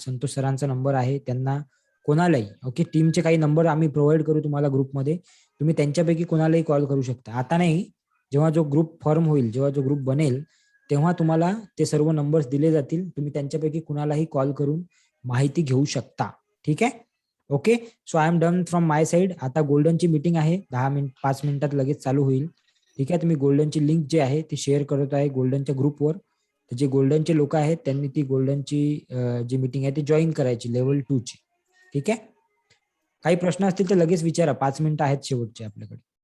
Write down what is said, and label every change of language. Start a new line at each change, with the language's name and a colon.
Marathi: संतोष सरांचा नंबर आहे, त्यांना कोणालाही. ओके, टीमचे काही नंबर आम्ही प्रोव्हाइड करू तुम्हाला ग्रुपमध्ये. तुम्ही त्यांच्यापैकी कोणालाही कॉल करू शकता. आता नाही, जेव्हा जो ग्रुप फॉर्म होईल, जेव्हा जो ग्रुप बनेल, तेव्हा तुम्हाला ते सर्व नंबर्स दिले जातील. तुम्ही त्यांच्यापैकी कुणालाही कॉल करून माहिती घेऊ शकता. ठीक आहे.
English: Okay, so I am done from my side.
Marathi: आता गोल्डनची मीटिंग आहे, 5 मिनिटात लगेच चालू होईल. ठीक आहे, तुम्ही गोल्डनची लिंक जे आहे ती शेअर करत आहे गोल्डनच्या ग्रुपवर. तर जे गोल्डनचे लोक आहेत त्यांनी ती गोल्डनची जी मीटिंग आहे ती जॉईन करायची, लेवल 2 ची. ठीक आहे. काही प्रश्न असतील तर लगेच विचारा. 5 मिनिटं आहेत शेवटचे आपल्याकडे.